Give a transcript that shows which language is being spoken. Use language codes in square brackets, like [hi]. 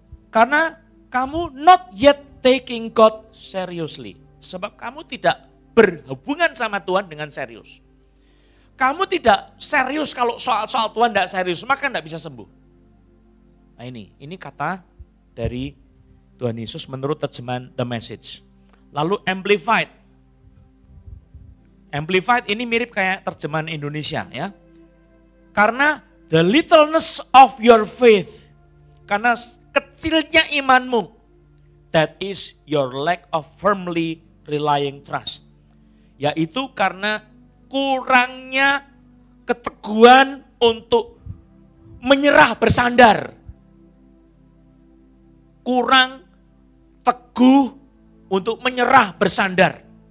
[id] Karena kamu [en] not yet taking God seriously. [id] Sebab kamu tidak berhubungan sama Tuhan dengan serius. Kamu tidak serius kalau soal Tuhan tidak serius, maka tidak bisa sembuh. Nah ini kata dari Tuhan Yesus menurut terjemahan The Message. Lalu Amplified. Amplified ini mirip kayak terjemahan Indonesia ya. Karena [en] the littleness of your faith. [id] Karena kecilnya imanmu. [en] That is your lack of firmly relying trust. [id] Yaitu karena kurangnya keteguhan untuk menyerah bersandar. Kurang teguh untuk menyerah bersandar.